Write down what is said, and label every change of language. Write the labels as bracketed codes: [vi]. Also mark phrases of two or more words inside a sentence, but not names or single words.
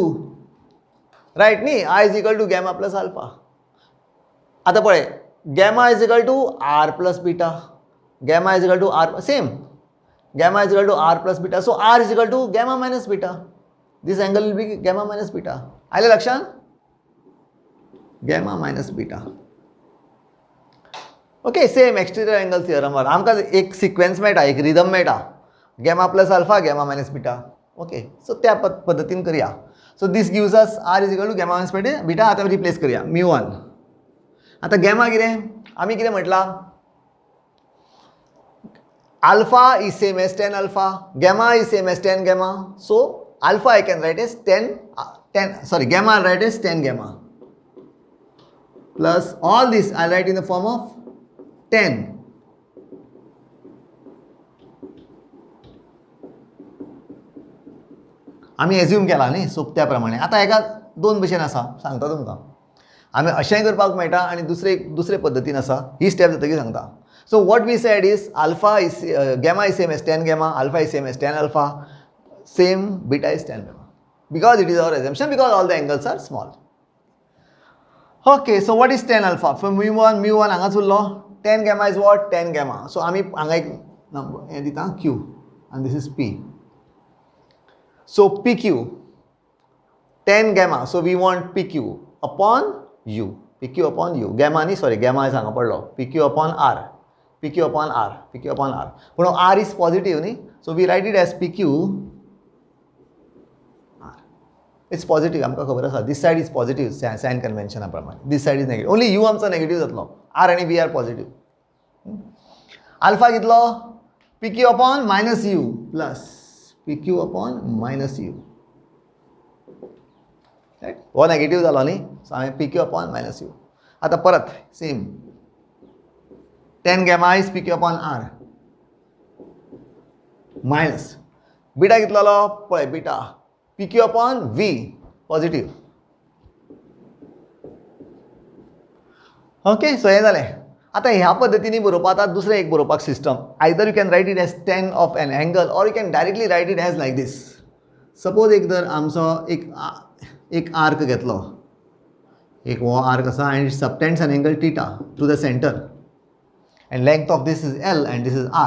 [en] Right? नी? I is equal to gamma plus alpha. [kok] आता पळय, [en] gamma is equal to R plus beta. Gamma is equal to R, same. Gamma is equal to R plus beta. So R is equal to gamma minus beta. This angle will be gamma minus beta. [kok] आले लक्षात? [en] Gamma minus beta. [kok] ओके, [en] same exterior angle theorem [kok] आमकां एक सिक्वेन्स मेळटा, एक रिदम मेळटा, [en] gamma plus alpha gamma minus beta. ओके, [kok] सो त्या पद्दतीन करया. [en] so this gives us R is equal to gamma minus beta. [kok] आतां रिप्लेस करया mu1. आतां गॅमा कितें? आमी कितें म्हटलां? [en] alpha is same as 10 alpha, gamma is same as 10 gamma. so alpha I can write as 10, sorry, gamma I'll write as 10 gamma. Plus all this I'll write in the form of 10. [kok] आमी एज्यूम केला न्ही, सो त्या प्रमाणे. आतां हेका दोन भशेन आसा, सांगता तुमकां. आमी अशेंय करपाक मेळटा आनी दुसरे पद्दतीन आसा. ही स्टेप जातकीर सांगता. [en] so what we said is alpha is gamma is same as 10 gamma, alpha is same as 10 alpha, same beta is 10 gamma, because it is our assumption, because all the angles are small. Okay, so what is 10 alpha? For mu1 [kok] हांगाच उरलो. [en] 10 gamma is what? 10 gamma. [kok] So आमी हांगा एक नंबर हे दिता Q, [en] and this is P. So PQ 10 gamma. So we want PQ upon U. PQ upon U. Gamma नी, sorry, gamma is [kok] हांगा पडलो. [en] PQ upon R. PQ upon R. PQ upon R. But R is positive नी, so we write it as PQ. It's positive, [kok] आमकां खबर आसा. [en] This side is positive, sign convention प्रमाणे. This side is negative. Only U आमचो negative जातलो. R आणि B are positive. Alpha कितलो? PQ upon minus U plus PQ upon minus U. Right? हो negative [kok] जालो न्ही, [en] so हांवें PQ upon minus U. [kok] आतां परत [en] same. 10 gamma is PQ upon R minus बीटा कितलो? पळय बीटा PQ upon V, positive. Okay, so [kok] हे जालें. आतां ह्या पद्दतीने बरोवपाक आतां दुसरें एक बरोवपाक सिस्टम. [en] either you can write it as 10 of an angle, or you can directly write it as like this. [kok] सपोज एक जर आमचो एक आर्क घेतलो, एक हो आर्क आसा, [en] and it subtends an angle theta to the center, and length of this is L and this is R.